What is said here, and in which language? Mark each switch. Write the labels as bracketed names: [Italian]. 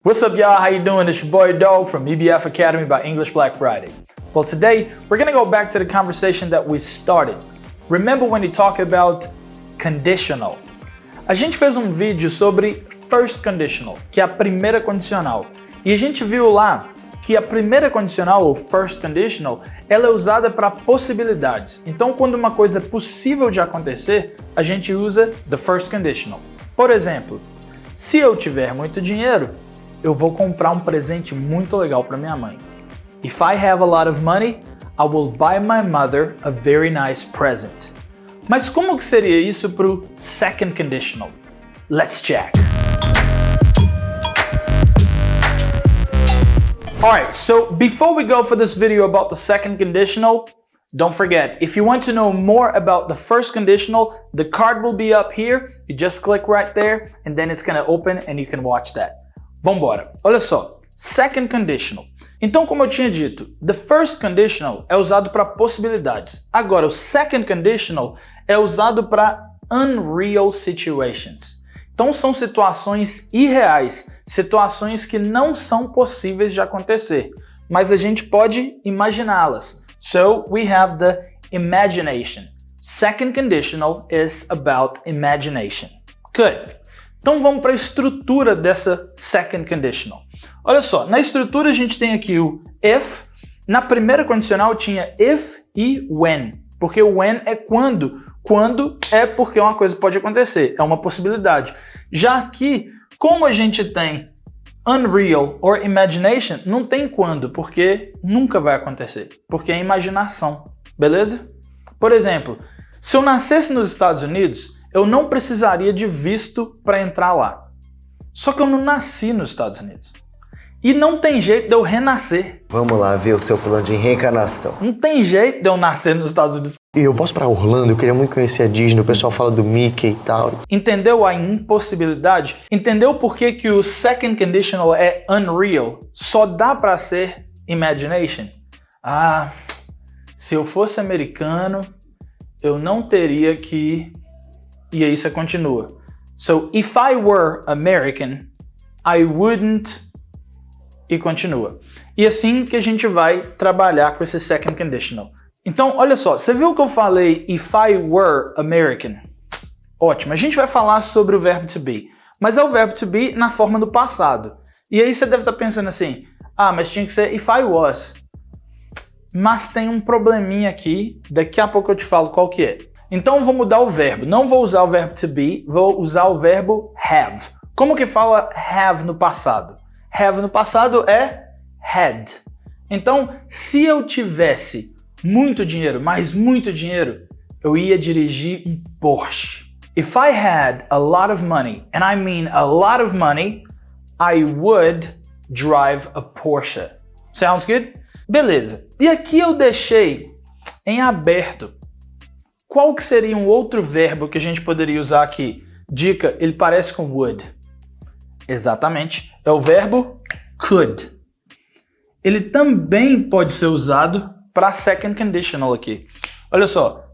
[English] What's up, y'all? How you doing? It's your boy Dog from EBF Academy by English Black Friday. Well, today we're gonna go back to the conversation that we started. Remember when we talked about conditional? [Portuguese] A gente fez um vídeo sobre first conditional, que é a primeira condicional. E a gente viu lá que a primeira condicional, ou first conditional, ela é usada para possibilidades. Então, quando uma coisa é possível de acontecer, a gente usa the first conditional. Por exemplo, se eu tiver muito dinheiro, eu vou comprar um presente muito legal para minha mãe. [English] If I have a lot of money, I will buy my mother a very nice present. [Portuguese] Mas como que seria isso para o second conditional? [English] Let's check. Alright, so before we go for this video about the second conditional, don't forget, if you want to know more about the first conditional, the card will be up here. You just click right there and then it's gonna open and you can watch that. [Portuguese] Vambora. Olha só, second conditional. Então, como eu tinha dito, the first conditional é usado para possibilidades. Agora, o second conditional é usado para [English] unreal situations. [Portuguese] Então, são situações irreais, situações que não são possíveis de acontecer, mas a gente pode imaginá-las. [English] So, we have the imagination. Second conditional is about imagination. Good. [Portuguese] Então vamos para a estrutura dessa second conditional. Olha só, na estrutura a gente tem aqui o if. Na primeira condicional tinha if e when, porque o when é quando. Quando é porque uma coisa pode acontecer, é uma possibilidade. Já aqui, como a gente tem [English] unreal or imagination, [Portuguese] não tem quando, porque nunca vai acontecer, porque é imaginação, beleza? Por exemplo, se eu nascesse nos Estados Unidos, eu não precisaria de visto para entrar lá. Só que eu não nasci nos Estados Unidos. E não tem jeito de eu renascer. Vamos lá ver o seu plano de reencarnação. Não tem jeito de eu nascer nos Estados Unidos. E eu posso para Orlando, eu queria muito conhecer a Disney, o pessoal fala do Mickey e tal. Entendeu a impossibilidade? Entendeu por que que o second conditional é unreal? Só dá para ser imagination? Ah, se eu fosse americano, eu não teria que... E aí você continua. [English] So, if I were American, I wouldn't... [Portuguese] E continua. E assim que a gente vai trabalhar com esse second conditional. Então, olha só, você viu que eu falei [English] if I were American? [Portuguese] Ótimo, a gente vai falar sobre o verbo to be. Mas é o verbo to be na forma do passado. E aí você deve estar pensando assim, ah, mas tinha que ser [English] if I was. [Portuguese] Mas tem um probleminha aqui, daqui a pouco eu te falo qual que é. Então eu vou mudar o verbo. Não vou usar o verbo to be, vou usar o verbo have. Como que fala have no passado? Have no passado é had. Então, se eu tivesse muito dinheiro, mas muito dinheiro, eu ia dirigir um Porsche. [English] If I had a lot of money, and I mean a lot of money, I would drive a Porsche. Sounds good? [Portuguese] Beleza. E aqui eu deixei em aberto. Qual que seria um outro verbo que a gente poderia usar aqui? Dica, ele parece com would. Exatamente. É o verbo could. Ele também pode ser usado para second conditional aqui. Olha só.